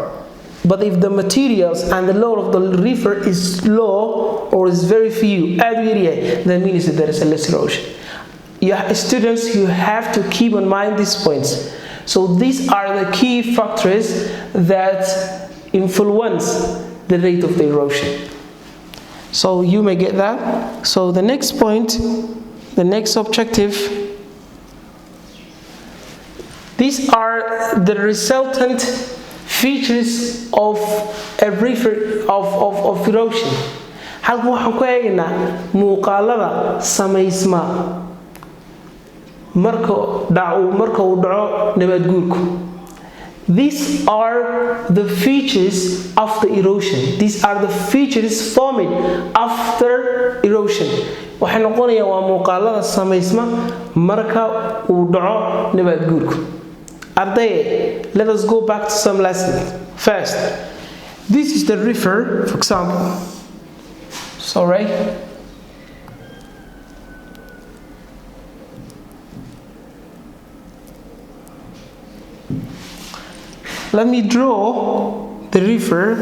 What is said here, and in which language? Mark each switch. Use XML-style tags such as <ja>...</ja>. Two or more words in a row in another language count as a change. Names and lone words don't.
<en>But if the materials and the load of the river is low or is very few that means that there is a less erosion. Students, you have to keep in mind these points. So these are the key factors that influence the rate of the erosion. So you may get that. So the next point, the next objective, these are the resultant features of a river of erosion.</en> <so>Halkan waxaan ku eegaynaa muuqaalada samaysma marka uu dhaco nabaad guurku.</so> <en>These are the features of the erosion. These are the features formed after erosion.</en> <so>Waxay noqonayaan waa muuqaalada samaysma marka uu dhaco nabaad guurku. Arday,</so> <en>let us go back to some lessons. First, this is the river, for example. Sorry. Let me draw the river.</en>